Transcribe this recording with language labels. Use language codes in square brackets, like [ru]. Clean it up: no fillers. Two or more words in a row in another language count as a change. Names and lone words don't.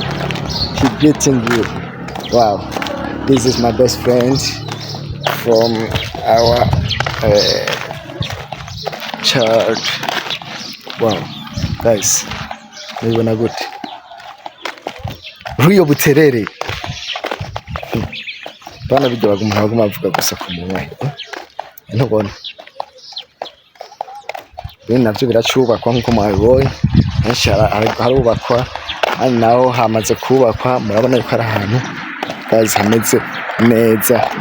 [en] He greeting you. Wow. This is my best friend from our church. Wow, guys, we wanna good. Rio Buterere. [rn] Bana bijya baguma avuga gusa ku munwa. Ntubona. Bino navyo biracubakwa nkuko mwabibonye. Harubakwa naho hamaze kubakwa, murabona ko ari ahantu guys hameze neza.